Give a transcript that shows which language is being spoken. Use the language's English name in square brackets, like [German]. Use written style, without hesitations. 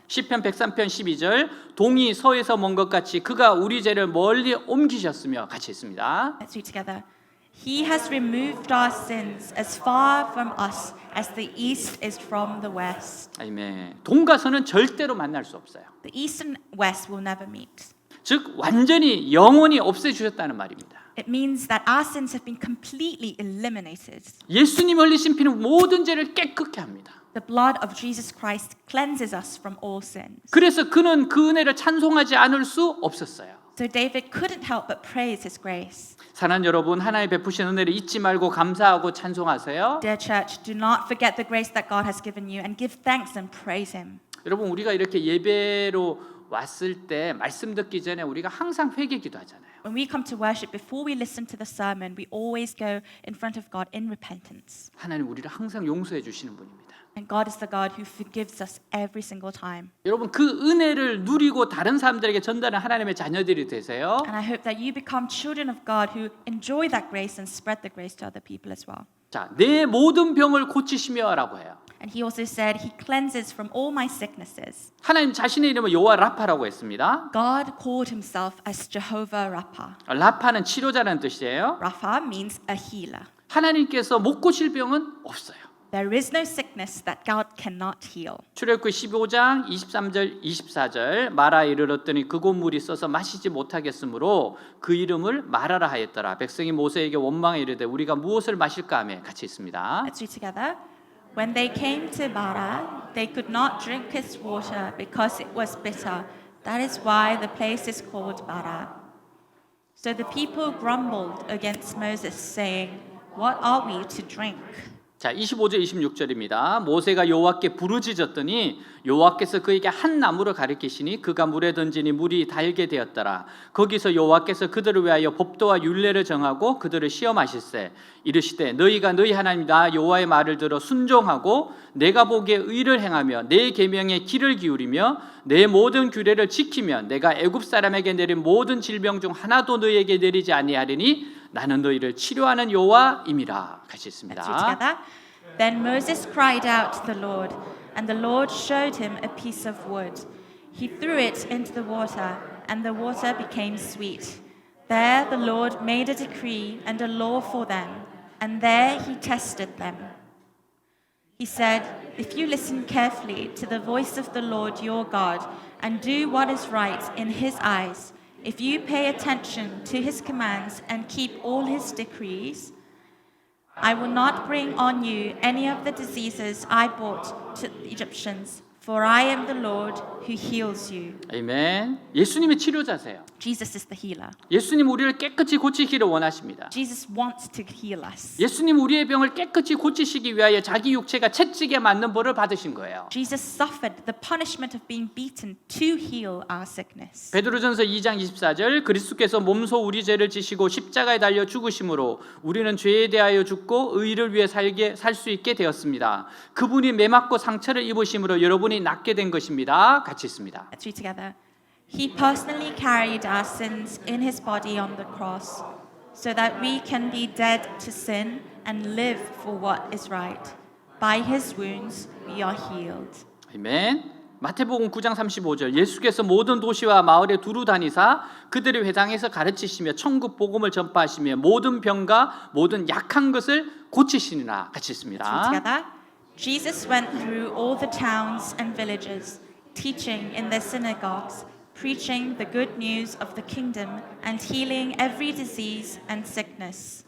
[Korean] 시편 103편 12절 동이 서에서 먼 것 같이 그가 우리 죄를 멀리 옮기셨으며 같이 있습니다. [English] Let's read together. He has removed our sins as far from us as the east is from the west. [Korean] 아멘. 동과 서는 절대로 만날 수 없어요. [English] The east and west will never meet. [Korean] 즉 완전히 영원히 없애주셨다는 말입니다. [English] It means that our sins have been completely eliminated. [Korean] 예수님 흘리신 피는 모든 죄를 깨끗게 합니다. [English] The blood of Jesus Christ cleanses us from all sins. [Korean] 그래서 그는 그 은혜를 찬송하지 않을 수 없었어요. [English] So David couldn't help but praise his grace. [Korean] 사랑하는 여러분, 하나님 베푸신 은혜를 잊지 말고 감사하고 찬송하세요. [English] Dear church, do not forget the grace that God has given you and give thanks and praise him. [Korean] 여러분, 우리가 이렇게 예배로 왔을 때 말씀 듣기 전에 우리가 항상 회개 기도하잖아요. [English] When we come to worship, before we listen to the sermon, we always go in front of God in repentance. [Korean] 하나님 우리를 항상 용서해 주시는 분입니다. [English] And God is the God who forgives us every single time. [Korean] 여러분, 그 은혜를 누리고 다른 사람들에게 전달하는 하나님의 자녀들이 되세요. [English] And I hope that you become children of God who enjoy that grace and spread the grace to other people as well. [Korean] 자, 내 모든 병을 고치시며라고 해요. [English] And he also said, He cleanses from all my sicknesses. [Korean] 하나님 자신의 이름을 여호와 라파라고 했습니다. [English] God called himself as Jehovah Rapha. [Korean] 라파는 치료자라는 뜻이에요. [English] Rapha means a healer. [Korean] 하나님께서 못 고칠 병은 없어요. [English] There is no sickness that God cannot heal. [Korean] 출애굽기 15장 23절 24절 마라에 이르렀더니 그곳 물이 써서 마시지 못하겠으므로 그 이름을 마라라 하였더라. 백성이 모세에게 원망해 이르되 우리가 무엇을 마실까 하며 같이 있습니다. [English] Let's read together. When they came to Mara, they could not drink its water because it was bitter. That is why the place is called Mara. So the people grumbled against Moses, saying, What are we to drink? [Korean] 자, 25절 26절입니다. 모세가 여호와께 부르짖었더니 여호와께서 그에게 한 나무를 가리키시니 그가 물에 던지니 물이 달게 되었더라. 거기서 여호와께서 그들을 위하여 법도와 율례를 정하고 그들을 시험하실세. 이르시되 너희가 너희 하나님 나 여호와의 말을 들어 순종하고 내가 보기에 의를 행하며 내 계명에 귀를 기울이며 내 모든 규례를 지키면 내가 애굽 사람에게 내린 모든 질병 중 하나도 너희에게 내리지 아니하리니 나는 너희를 치료하는 여호와임이라. 같이 [English] Let's read [Korean] 있습니다. [English] together. Then Moses cried out to the Lord, and the Lord showed him a piece of wood. He threw it into the water, and the water became sweet. There the Lord made a decree and a law for them, and there he tested them. He said, If you listen carefully to the voice of the Lord your God, and do what is right in his eyes, if you pay attention to his commands and keep all his decrees, I will not bring on you any of the diseases I brought to the Egyptians, for I am the Lord who heals you. [Korean] 아멘. 예수님이 치료자세요. [English] Jesus is the healer. [Korean] 예수님 우리를 깨끗이 고치기를 원하십니다. [English] Jesus wants to heal us. [Korean] 예수님 우리의 병을 깨끗이 고치시기 위하여 자기 육체가 채찍에 맞는 벌을 받으신 거예요. [English] Jesus suffered the punishment of being beaten to heal our sickness. [Korean] 베드로전서 2장 24절 그리스도께서 몸소 우리 죄를 지시고 십자가에 달려 죽으심으로 우리는 죄에 대하여 죽고 의를 위해 살 수 있게 되었습니다. 그분이 매맞고 상처를 입으심으로 여러분이 낫게 된 것입니다. 같이 있습니다. [English] Let's read together. He personally carried our sins in his body on the cross, so that we can be dead to sin and live for what is right. By his wounds we are healed. [Korean] 아멘. 마태복음 9장 35절 예수께서 모든 도시와 마을에 두루 다니사 그들의 회당에서 가르치시며 천국 복음을 전파하시며 모든 병과 모든 약한 것을 고치시니라. 같이 [English] Let's read [Korean] 있습니다. [English] together. Jesus went through all the towns and villages, teaching in their synagogues, preaching the good news of the kingdom and healing every disease and sickness.